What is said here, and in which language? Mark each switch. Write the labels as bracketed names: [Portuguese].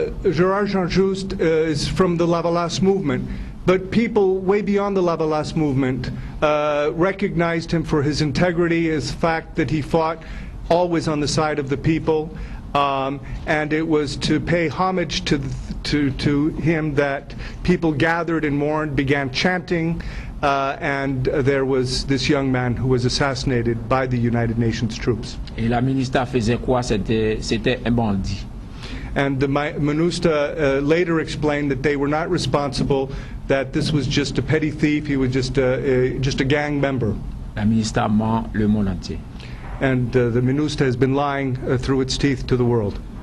[English] Gérard Jean-Just is from the Lavalas movement, but people way beyond the Lavalas movement recognized him for his integrity, his fact that he fought always on the side of the people, and it was to pay homage to him that people gathered and mourned, began chanting, and there was this young man who was assassinated by the United Nations troops. [French] Et la MINUSTA faisait quoi? C'était un bandit. [English] And the MINUSTA later explained that they were not responsible, that this was just a petty thief, he was just a gang member. [French] La MINUSTA ment le monde entier. [English] And the MINUSTA has been lying through its teeth to the world.